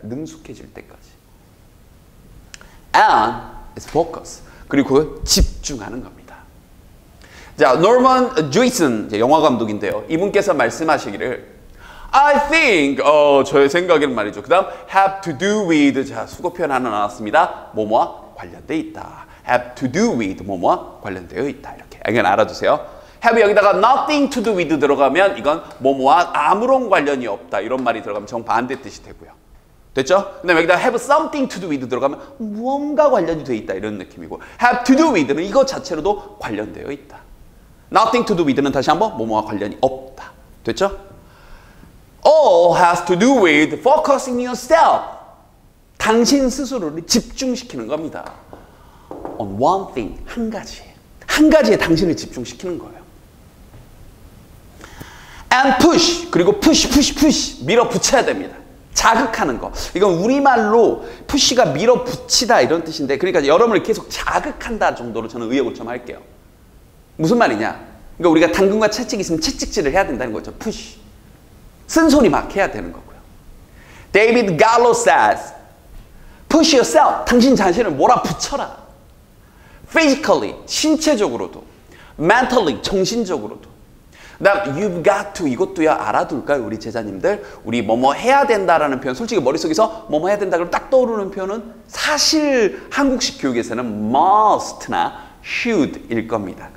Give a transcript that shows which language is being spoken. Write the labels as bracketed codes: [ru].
[ko] 능숙해질 때까지. [en] And it's focus. [ko] 그리고 집중하는 겁니다. 자, 노먼 주이슨 영화 감독인데요. 이분께서 말씀하시기를 [en] I think, [ko] 저의 생각에는 말이죠. 그 다음, have to do with, 자, 수거 표현 하나 나왔습니다. 뭐뭐와 관련되어 있다. have to do with, 뭐뭐와 관련되어 있다. 이렇게. 이건 알아두세요. have 여기다가 nothing to do with 들어가면 이건 뭐뭐와 아무런 관련이 없다. 이런 말이 들어가면 정반대 뜻이 되고요. 됐죠? 근데 여기다가 have something to do with 들어가면 무언가 관련이 되어 있다. 이런 느낌이고. have to do with는 이것 자체로도 관련되어 있다. nothing to do with는 다시 한번 뭐뭐와 관련이 없다. 됐죠? [en] All has to do with focusing yourself. [ko] 당신 스스로를 집중시키는 겁니다. [en] On one thing, [ko] 한 가지에. 한 가지에 당신을 집중시키는 거예요. [en] And push, [ko] 그리고 push, 밀어붙여야 됩니다. 자극하는 거. 이건 우리말로 push가 밀어붙이다 이런 뜻인데 그러니까 여러분을 계속 자극한다 정도로 저는 의역을 좀 할게요. 무슨 말이냐? 그러니까 우리가 당근과 채찍이 있으면 채찍질을 해야 된다는 거죠. [en] push. [ko] 쓴소리 막 해야 되는 거고요. [en] David Gallo says, push yourself. [ko] 당신 자신을 몰아붙여라. Physically, 신체적으로도. Mentally, 정신적으로도. 그다음 you've got to, 이것도야 알아둘까요? 우리 제자님들. 우리 뭐뭐 해야 된다라는 표현. 솔직히 머릿속에서 뭐뭐 해야 된다 그러면 딱 떠오르는 표현은 사실 한국식 교육에서는 must나 should일 겁니다.